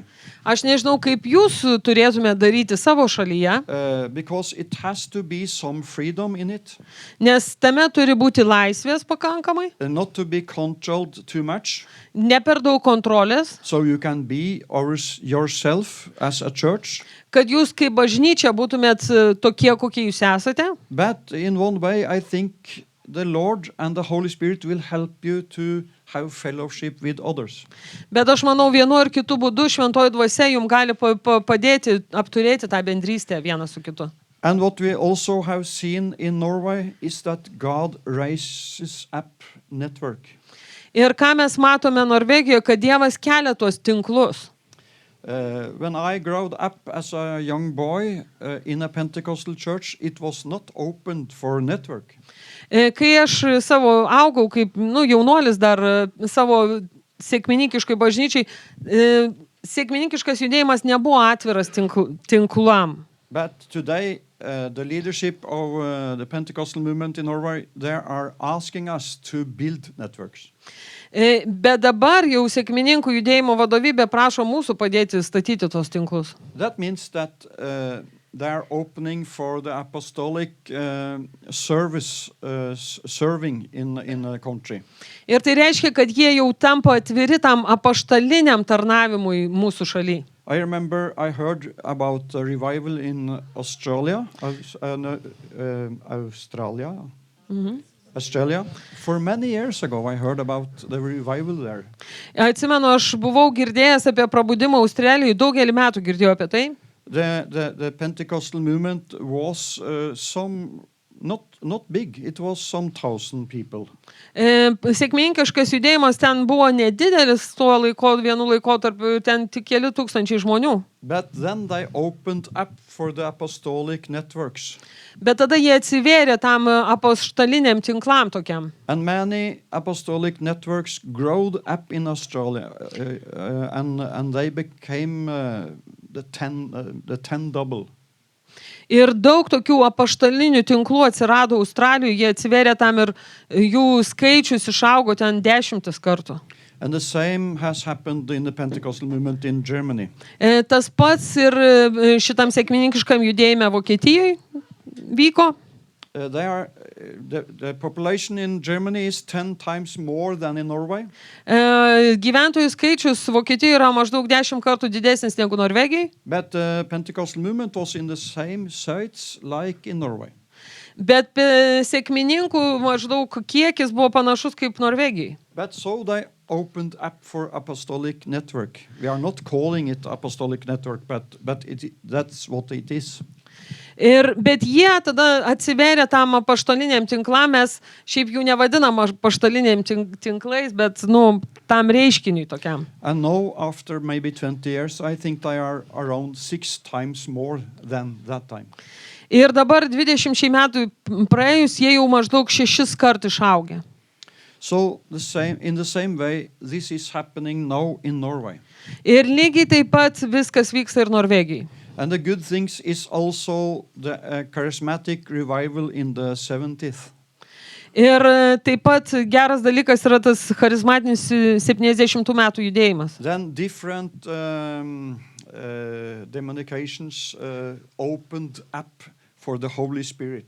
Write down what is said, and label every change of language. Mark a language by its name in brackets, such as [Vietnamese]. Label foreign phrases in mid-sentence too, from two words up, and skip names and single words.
[Lithuanian] Aš nežinau, kaip jūs turėtume daryti savo šalyje. [English] Because it has to be some freedom in it. [Lithuanian] Nes tame turi būti laisvės pakankamai. [English] Not to be controlled too much. [Lithuanian] Ne per daug kontrolės. [English] So you can be yourself as a church. [Lithuanian] Kad jūs kaip bažnyčia būtumėt tokie, kokie jūs esate. [English] But in one way, I think the Lord and the Holy Spirit will help you to have fellowship with others. [Lithuanian] Bet aš manau, vienu ar kitu būdu šventoji dvasia jums gali padėti apturėti tą bendrystę vieną su kitu. [English] And what we also have seen in Norway is that God raises up network. [Lithuanian] Ir ką mes matome Norvegijoje, kad Dievas kelia tuos tinklus. [English] When I growed up as a young boy in a Pentecostal church, it was not opened for network. [Lithuanian] Kai aš savo augau kaip jaunuolis dar savo sekminikiškai bažnyčiai, sekminikiškas judėjimas nebuvo atviras tinklam. [English] But today, the leadership of the Pentecostal movement in Norway, they are asking us to build networks. [Lithuanian] Bet dabar jau sekmininkų judėjimo vadovybė prašo mūsų padėti statyti tos tinklus. [English] That means that they are opening for the apostolic service serving in a country. [Lithuanian] Ir tai reiškia, kad jie jau tampa atviri tam apaštaliniam tarnavimui mūsų šaly. [English] I remember I heard about a revival in Australia. Australia. For many years ago, I heard about the revival there. [Lithuanian] Atsimenu, aš buvau girdėjęs apie prabudimą Australijoje, daugelį metų girdėjau apie tai. [English] The Pentecostal movement was not big. It was some 1,000 people. [Lithuanian] Sekmininkiškas judėjimas ten buvo nedidelis vienu laikotarpiu, ten tik keli tūkstančiai žmonių. [English] But then they opened up for the apostolic networks. [Lithuanian] Bet tada jie atsivėrė tam apaštaliniam tinklam tokiam. [English] And many apostolic networks growed up in Australia, and they became the 10 double. [Lithuanian] Ir daug tokių apaštalinių tinklų atsirado Australijoje, jie atsivėrė tam ir jų skaičius išaugo ten 10 kartų. [English] And the same has happened in the Pentecostal movement in Germany. [Lithuanian] Tas pats ir šitam sekmininkiškam judėjime Vokietijoje vyko. [English] The population in Germany is 10 times more than in Norway. [Lithuanian] Gyventojų skaičius Vokietijoje yra maždaug 10 kartų didesnis negu Norvegijai. [English] But the Pentecostal movement was in the same sites like in Norway. [Lithuanian] Bet sekmininkų maždaug kiekis buvo panašus kaip Norvegijai. [English] But so they opened up for apostolic network. We are not calling it apostolic network, but that's what it is. [Lithuanian] Bet jie tada atsiverė tam apaštaliniam tinklam, mes šiaip jų nevadinam apaštaliniam tinklais, bet tam reiškiniui tokiam. [English] And now after maybe 20 years, I think they are around 6 times more than that time. [Lithuanian] Ir dabar 20 metų praėjus, jie jau maždaug 6 kartų išaugė. [English] So in the same way, this is happening now in Norway. [Lithuanian] Ir lygiai taip pat viskas vyksta ir Norvegijai. [English] And the good things is also the charismatic revival in the 70th. [Lithuanian] Ir taip pat geras dalykas yra tas charizmatinis 70 metų judėjimas. [English] Then different denominations opened up for the Holy Spirit.